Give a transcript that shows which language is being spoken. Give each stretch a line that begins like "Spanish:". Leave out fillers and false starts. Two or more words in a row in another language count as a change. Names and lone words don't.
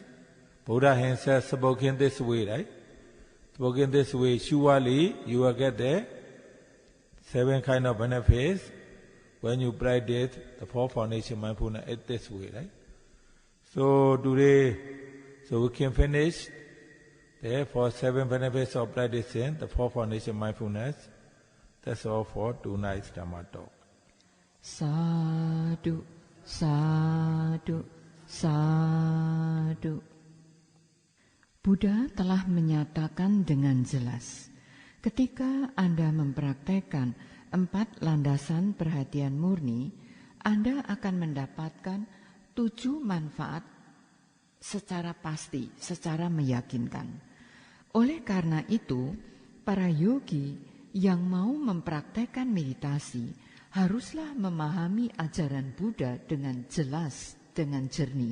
English: Buddha himself spoken this way, right? Spoken this way, surely you will get the 7 kind of benefits when you practice the four foundation mindfulness this way, right? So today, so we can finish for 7 benefits of practicing the four foundation mindfulness. That's all for tonight's Dhamma talk.
Pali: Sadhu, sadhu, sadhu.
Indonesian: Buddha telah menyatakan dengan jelas, ketika Anda mempraktekkan 4 landasan perhatian murni, Anda akan mendapatkan 7 manfaat secara pasti, secara meyakinkan. Oleh karena itu, para yogi yang mau mempraktekkan meditasi haruslah memahami ajaran Buddha dengan jelas, dengan jernih.